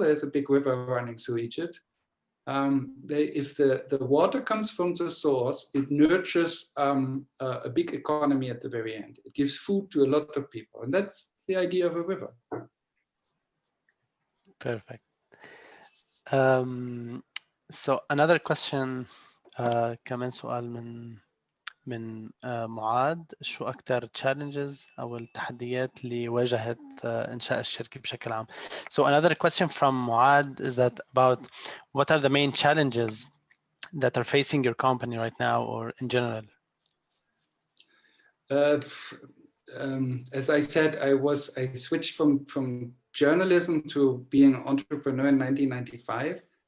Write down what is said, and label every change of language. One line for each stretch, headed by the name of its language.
English: There's a big river running through Egypt. If the water comes from the source, it nurtures a big economy at the very end. It gives food to a lot of people. And that's the idea of a river. Perfect. So another question,
Arabic: كمان سؤال من معاذ، شو أكتر challenges أو التحديات اللي واجهت إنشاء الشركة بشكل عام.
English: So another question from Muad is that about what are the main challenges that are facing your company right now or in general? As I said, I switched from journalism to being an entrepreneur in 1995.